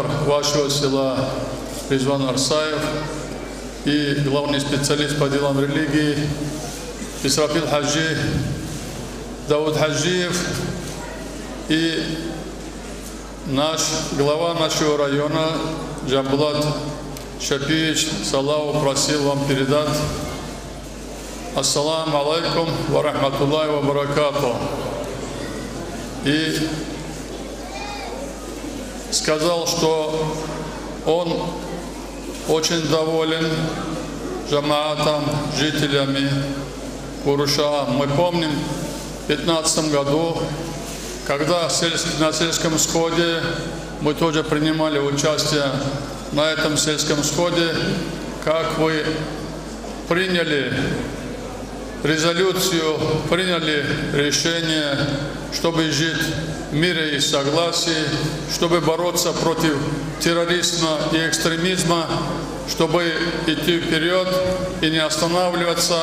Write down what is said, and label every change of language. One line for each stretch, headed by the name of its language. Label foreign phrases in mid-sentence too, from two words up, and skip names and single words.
Russian: вашего села Резван Арсаев и главный специалист по делам религии Исрафил Хаджи, Дауд Хаджиев и наш глава нашего района Джамбулат Шапиевич Салавов просил вам передать
Arabic: السلام عليكم ورحمة الله وبركاته.
Russian: И сказал, что он очень доволен джамаатом, жителями Куруша. Мы помним в 2015 году, когда на сельском сходе мы тоже принимали участие на этом сельском сходе, как вы приняли резолюцию, приняли решение, чтобы жить в мире и согласии, чтобы бороться против терроризма и экстремизма, чтобы идти вперед и не останавливаться.